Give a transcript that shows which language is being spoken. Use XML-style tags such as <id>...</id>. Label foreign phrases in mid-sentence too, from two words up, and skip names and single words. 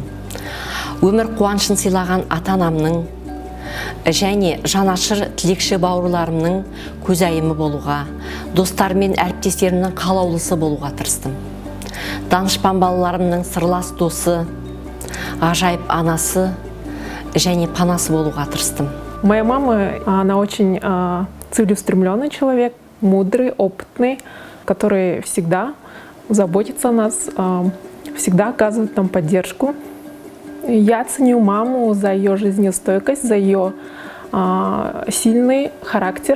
<kk>Өмір қуанышын сыйлаған ата-анамның және жанашыр тілекші бауырларымның көзайымы болуға, достар мен әріптестерімнің қалаулысы болуға тырыстым. Данышпан балаларымның сырлас досы, ғажайып анасы және панасы болуға тырыстым.</kk> <ru>Моя мама, она очень целеустремленный человек, мудрый, опытный, который всегда заботится о нас, всегда оказывает нам поддержку. Я ценю маму за ее жизнестойкость, за ее сильный характер.</ru>